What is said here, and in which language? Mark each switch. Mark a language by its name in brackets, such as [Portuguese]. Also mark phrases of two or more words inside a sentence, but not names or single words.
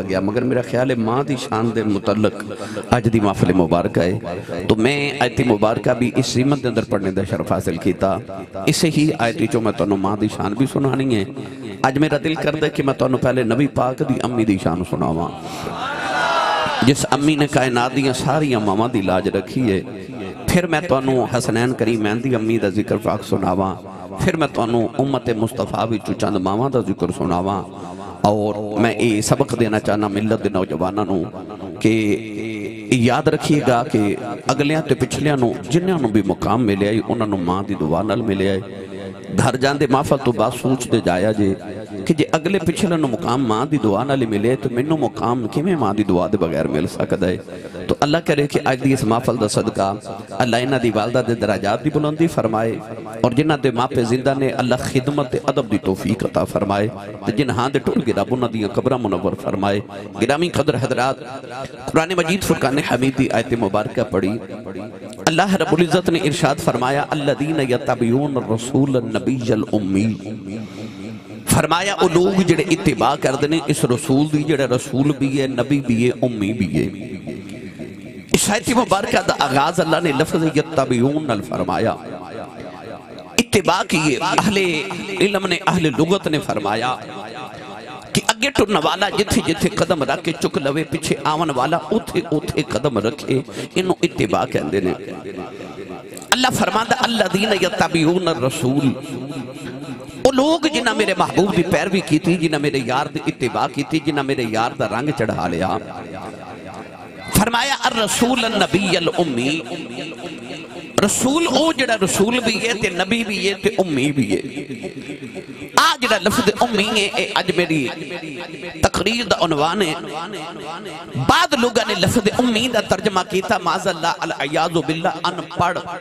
[Punjabi] گیا مگر میرا خیال ہے ماں دی شان دے متعلق آج دی محفل مبارکہ ہے تو میں آیت مبارکہ بھی اس سیمت دے اندر پڑھنے دا شرف حاصل کیتا اسے ہی آیتی جو میں تو ماں دی شان بھی سنانی ہے آج میرا دل کر دے کہ میں تو پہلے نبی پاک دی امی دی شان سناواں جس امی نے کائنات دیاں ساری امامہ دی لاج رکھی ہے پھر میں تو حسنین کریمین دی امی دا ذکر پاک سناواں پھر میں تانوں امت مصطفیٰ وچوں چند ماواں دا ذکر سناواں اور میں یہ سبق دینا چاہنا ملت دے نوجواناں نوں کہ یاد رکھیے گا کہ اگلیاں تے پچھلیاں نوں جنہاں نوں بھی مقام ملیا ہے انہاں نوں ماں دی دعا نال ملیا ہے گھر جاندے محفل تو بعد سوچ دے جایا جے کہ جے اگلے پچھلے نو مقام ماں دی دعا نال ملے تو مینوں مقام کیویں ماں دی دعا دے بغیر مل سکدا ہے تو اللہ کرے کہ اج دی اس محفل دا صدقہ اللہ انہاں دی والدہ دے درجات دی بلندی فرمائے اور جنہاں دے ماں پہ زندہ نے اللہ خدمت تے ادب دی توفیق عطا فرمائے تے جنہاں دے ٹول گرا انہاں دیاں قبراں منور فرمائے گرامی قدر حضرات قرآن مجید فرقان حمید دی آیت مبارکہ پڑھی اللہ رب العزت نے ارشاد فرمایا [Arabic] الذین یتبعون الرسول النبی الامی [Punjabi] فرمایا او لوگ جڑے اتباع کردے نے اس رسول دی جڑے رسول بھی ہے نبی بھی ہے امی بھی ہے اس آیت مبارکہ دا آغاز اللہ نے لفظ یتبعون فرمایا اتباع کیے اہل علم نے اہل لغت نے فرمایا کہ اگے ٹرن والا جتھے جتھے قدم رکھ کے چک لوے پیچھے آون والا اوتھے اوتھے قدم رکھے انہوں اتباع کہندے نے اللہ فرماندا [Arabic] الذین یتبعون الرسول [Punjabi] وہ لوگ جنہاں میرے محبوب دی پیروی کی تھی جنہاں میرے یار دی اتباع کی تھی جنہاں میرے یار دا رنگ چڑھا لیا فرمایا [Arabic] الرسول النبی الامی [Punjabi] رسول او جڑا رسول بھی ہے تے نبی بھی ہے تے امی بھی ہے آج جڑا لفظ امی ہے آج میری تقریر دا عنوان ہے بعد لوگاں نے لفظ امی دا ترجمہ کیتا [Arabic] معاذ اللہ العیاذ باللہ [Punjabi] ان پڑھ